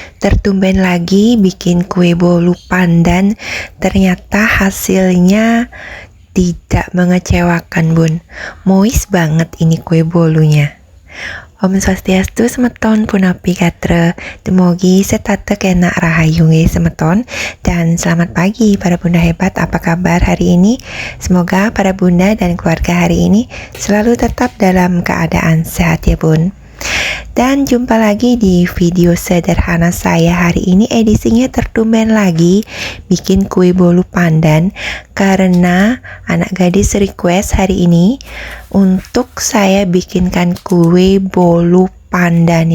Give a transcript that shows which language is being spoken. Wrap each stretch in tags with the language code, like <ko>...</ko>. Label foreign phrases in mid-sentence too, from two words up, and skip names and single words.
<id>tertumben lagi bikin kue bolu pandan. Ternyata hasilnya tidak mengecewakan bun. Moist banget ini kue bolunya.</id> <ban>Om Swastiastu semeton punapi katra. Demogi setata kena rahayu semeton.</ban> <id>Dan selamat pagi para bunda hebat, apa kabar hari ini? Semoga para bunda dan keluarga hari ini selalu tetap dalam keadaan sehat ya bun. Dan jumpa lagi di video sederhana saya hari ini. Edisinya tertumben lagi bikin kue bolu pandan karena anak gadis request hari ini untuk saya bikinkan kue bolu pandan.</id>